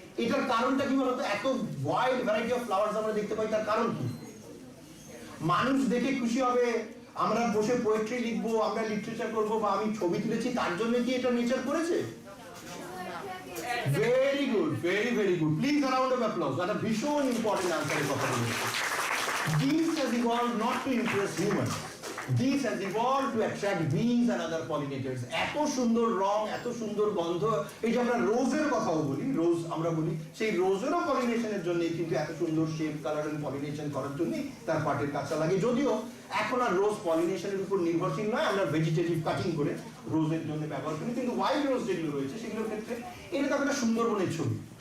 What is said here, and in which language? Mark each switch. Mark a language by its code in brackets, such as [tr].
[bn] এটার কারণটা কি বলতো? এত ওয়াইড ভ্যারাইটি অফ ফ্লাওয়ার্স আমরা দেখতে পাই, তার কারণ কি? মানুষ দেখে খুশি হবে, আমরা বসে পোয়েট্রি লিখবো, আমরা লিটারেচার করবো, বা আমি ছবি তুলেছি, তার জন্য কি এটা নেচার করেছে? [en] Very good, very very good, please a round of applause. That a [bn] ভীষণ ইম্পর্টেন্ট আনসারের কথা বলেছে। [en] Bees has evolved not to impress humans. Bees has evolved to attract bees and other pollinators. [bn] এত সুন্দর রং, এত সুন্দর গন্ধ, এই যে আমরা রোজের কথাও বলি, রোজ আমরা বলি, সেই রোজেরও পলিনেশনের জন্য কিন্তু এত সুন্দর শেপ, কালার এন্ড পলিনেশন করার জন্য তার পাটের কাঁচা লাগে। যদিও এখন আর রোজ পলিনেশনের উপর নির্ভরশীল নয়, আমরা ভেজিটেটিভ কাটিং করে রোজের জন্য ব্যবহার করি, কিন্তু ওয়াইল্ড রোজ যেগুলো রয়েছে সেগুলোর ক্ষেত্রে এটা তো একটা সুন্দরবনের ছবি।